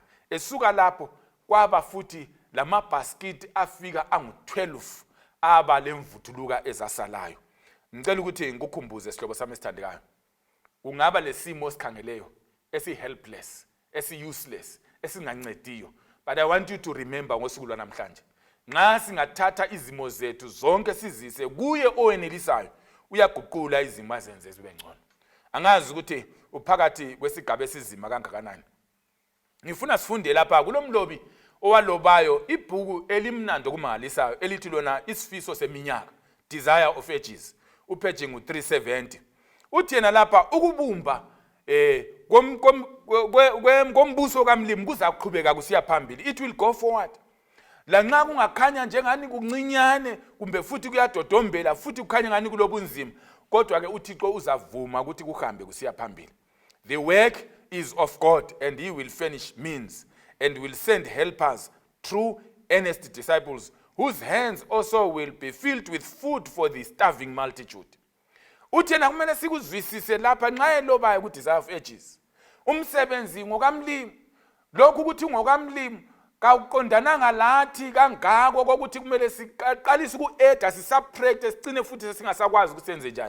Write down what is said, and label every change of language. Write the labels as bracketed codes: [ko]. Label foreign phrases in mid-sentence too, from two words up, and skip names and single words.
[nd] Esuka lapho kwaba futhi lamabhaskiti afika angu-12 aba lemvuthuluka ezasalayo. Ngicela ukuthi ngikukhumbuze sihlobo sami esithandekayo, kungaba lesimo esikhangeleyo esi-helpless, esi-useless, esingancediyo, [en] but I want you to remember [nd] ngosuku lwanamhlanje, nxa singathatha izimo zethu zonke sizise kuye owenelisayo, uyaguqula izimo azenze zibe ngcono. Angazi ukuthi uphakathi kwesigaba esizima kangakanani. Ngifuna sifunde lapha kulomlobi owalobayo ibhuku elimnandi okumangalisayo elithi lona isifiso seminyaka, Desire of Ages, upage ngu-370. Uthi yena lapha ukubumba kombuso kaMlimu kuzaqhubeka kusiya phambili. [en] It will go forward. [nd] la nxa kungakhanya njengani kuncinyane kumbe futhi kuyadodombela futhi kukhanya ngani kulobunzima, kodwa ke uThixo uzavuma ukuthi kuhambe kusiya phambili. [en] The work is of God, and he will furnish means and will send helpers, true earnest disciples, whose hands also will be filled with food for the starving multitude. [nd] Uthena kumele sikuzwisise lapha nxa elobayo ku Desire of Ages. Umsebenzi ngokamlimi, lokhu ukuthi ngokamlimi kawuqondananga lathi kangako kokuthi kumele siqalise uku-eda sisubtract sigcine futhi sesingasakwazi ukusenze njani.